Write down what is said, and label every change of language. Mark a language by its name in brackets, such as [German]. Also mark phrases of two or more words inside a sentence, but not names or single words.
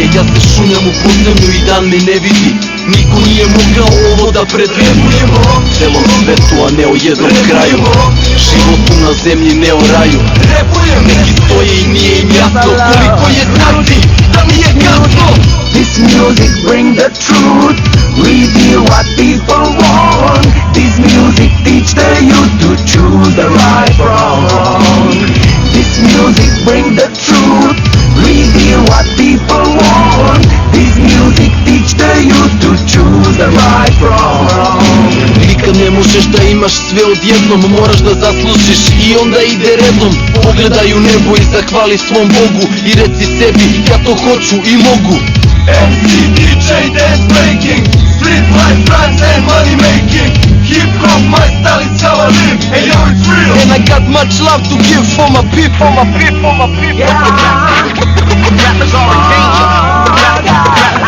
[Serbian] Ja se šunjam u podzemlju i dan mi ne vidi, niko nije mogao ovo da predvidi. Celom svetu, a ne o jednom kraju. Životu na zemlji, ne o raju. Neki stoje i nije im jasno koliko je sati, da mi je kasno. [English] This music bring the truth, reveal what people want. This music teach the youth to choose the right from wrong. This music bring the truth, reveal what people want. This music teach the youth to choose the right from wrong. [Serbian] Nikad ne možeš da imaš sve odjednom, moraš da zaslužiš i onda ide redom. Pogledaj u nebo i zahvali svom Bogu i reci sebi, ja to hoću i mogu. [English] MC, DJ, dance breaking, street life, friends and money making. Hip hop, my style, it's how I live, and yo, it's real. And I got much love to give for my people, my people, my people. Rappers are in danger.